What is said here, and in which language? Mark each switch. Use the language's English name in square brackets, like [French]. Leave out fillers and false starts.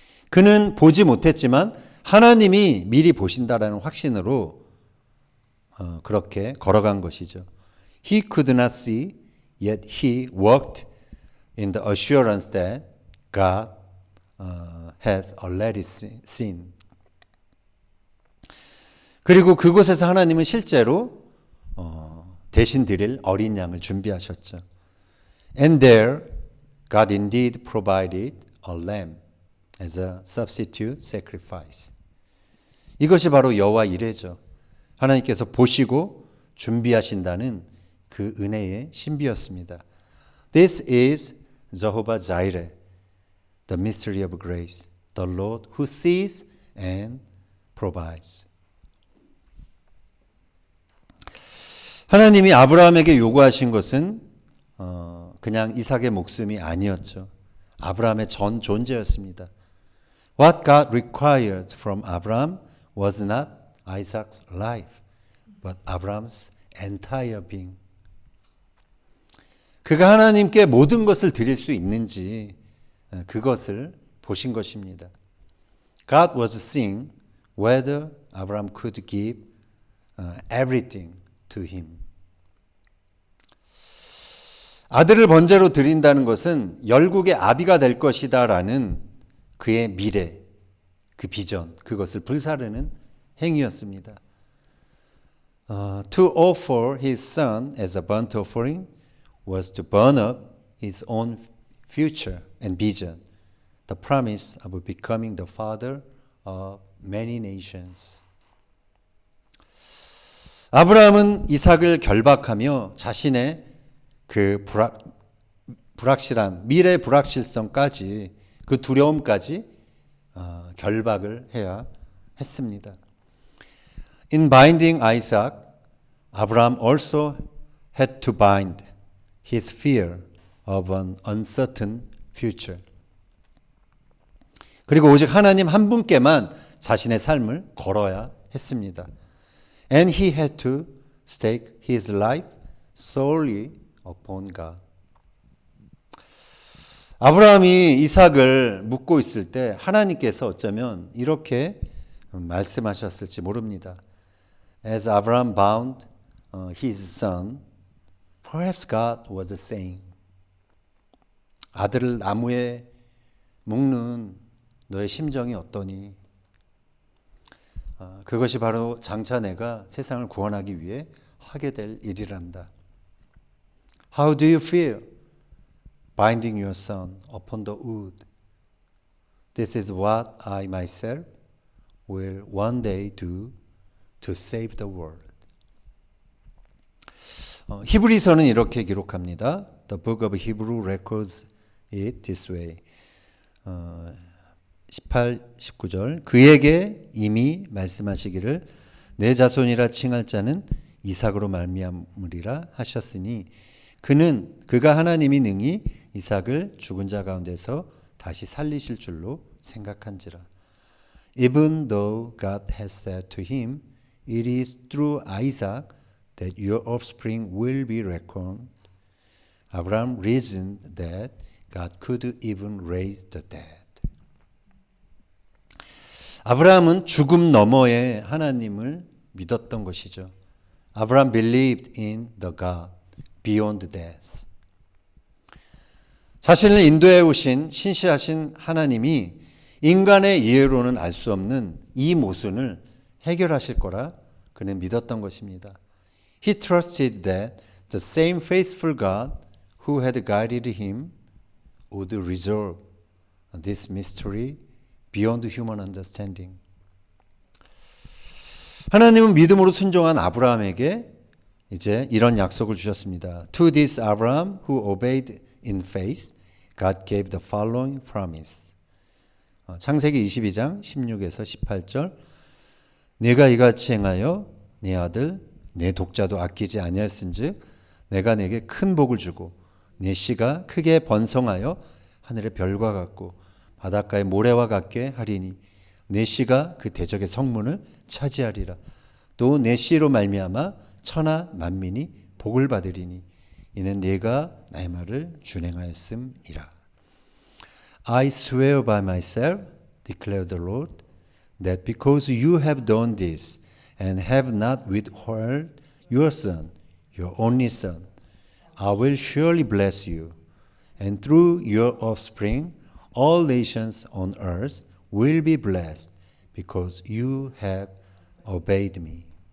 [Korean] 그는 보지 못했지만 하나님이 미리 보신다라는 확신으로 그렇게 걸어간 것이죠. [English] He could not see, yet he walked in the assurance that God has already seen. [Korean] 그리고 그곳에서 하나님은 실제로 대신 드릴 어린 양을 준비하셨죠. [English] And there, God indeed provided a lamb as a substitute sacrifice. [Korean] 이것이 바로 여호와 이레죠. 하나님께서 보시고 준비하신다는 그 은혜의 신비였습니다. [English] This is Jehovah Jireh, the mystery of grace, the Lord who sees and provides. [Korean] 하나님이 아브라함에게 요구하신 것은 그냥 이삭의 목숨이 아니었죠. 아브라함의 전 존재였습니다. [English] What God required from Abraham was not Isaac's life, but Abraham's entire being. [Korean] 그가 하나님께 모든 것을 드릴 수 있는지 그것을 보신 것입니다. [English] God was seeing whether Abraham could give everything to him. [Korean] 아들을 번제로 드린다는 것은 열국의 아비가 될 것이다라는 그의 미래, 그 비전, 그것을 불사르는 행위였습니다. [English] To offer his son as a burnt offering was to burn up his own future and vision, the promise of becoming the father of many nations. [Korean] 아브라함은 이삭을 결박하며 자신의 그 불확실한 미래 불확실성까지 그 두려움까지 결박을 해야 했습니다. [English] In binding Isaac, Abraham also had to bind his fear of an uncertain future. [Korean] 그리고 오직 하나님 한 분께만 자신의 삶을 걸어야 했습니다. [English] And he had to stake his life solely upon God. [Korean] 아브라함이 이삭을 묻고 있을 때 하나님께서 어쩌면 이렇게 말씀하셨을지 모릅니다. [English] As Abraham bound his son, perhaps God was saying, [Korean] 아들을 나무에 묶는 너의 심정이 어떠니? 그것이 바로 장차 내가 세상을 구원하기 위해 하게 될 일이란다. [English] How do you feel binding your son upon the wood? This is what I myself will one day do to save the world. [Korean] 히브리서는 이렇게 기록합니다. [English] The book of Hebrew records it this way. [Korean] 18, 19절 그에게 이미 말씀하시기를 내 자손이라 칭할 자는 이삭으로 말미암으리라 하셨으니 그가 하나님이 능히 이삭을 죽은 자 가운데서 다시 살리실 줄로 생각한지라. [English] Even though God has said to him, it is through Isaac that your offspring will be reckoned. Abraham reasoned that God could even raise the dead. [Korean] 아브라함은 죽음 너머에 하나님을 믿었던 것이죠. [English] Abraham believed in the God beyond death. [Korean] 자신을 인도해 오신 신실하신 하나님이 인간의 이해로는 알 수 없는 이 모순을 해결하실 거라 그는 믿었던 것입니다. [English] He trusted that the same faithful God who had guided him would resolve this mystery beyond human understanding. [Korean] 하나님은 믿음으로 순종한 아브라함에게 이제 이런 약속을 주셨습니다. [English] To this Abraham who obeyed in faith, God gave the following promise. [Korean] 창세기 22장 16에서 18절 네가 이같이 행하여 네 아들 내 독자도 아끼지 아니하였은즉 내가 내게 큰 복을 주고 네 씨가 크게 번성하여 하늘의 별과 같고 바닷가의 모래와 같게 하리니 내 씨가 그 대적의 성문을 차지하리라. 또 내 씨로 말미암아 천하 만민이 복을 받으리니 이는 네가 나의 말을 준행하였음이라. [English] I swear by myself, declared the Lord, that because you have done this and have not withheld your son, your only son, I will surely bless you, and through your offspring all nations on earth will be blessed because you have obeyed me.